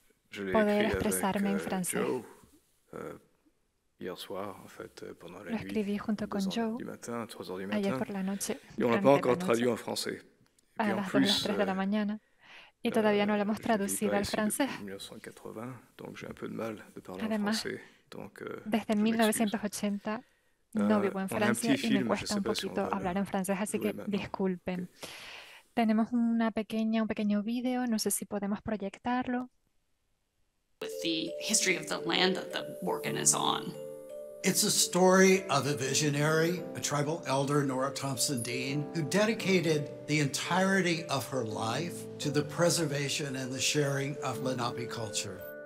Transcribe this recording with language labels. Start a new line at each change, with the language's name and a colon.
French: Je l'ai écrit avec Joe hier soir, en fait, pendant la nuit, 2h du matin, 3h du matin. Et on n'a pas encore traduit en français. Et puis en plus,
Spanish: y todavía no lo hemos traducido al francés.
French: 1980, donc j'ai un peu de mal de parler en français. Donc,
Spanish: desde 1980 no vivo en Francia y me cuesta un poquito hablar en francés, así que disculpen. Tenemos un pequeño video, no sé si podemos proyectarlo.
English: With the history of the land that the Morgan is on. It's a story of a visionary, a tribal elder, Nora Thompson Dean, who dedicated the entirety of her life to the preservation and the sharing of Lenape culture.